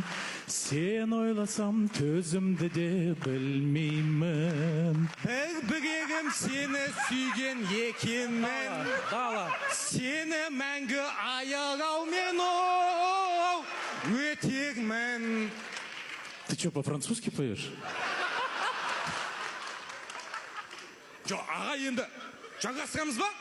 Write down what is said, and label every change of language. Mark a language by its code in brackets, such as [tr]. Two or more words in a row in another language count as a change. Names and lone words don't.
[kk] Сен ойласам төзімді де білмеймін. Бір-бірегім сені сүйген екенмін. Сені мәңгі аяғаумен өтермін. [ru] Ты что, по-французски поешь? [kk] Жоқ, аға енді жалғастырамыз ба?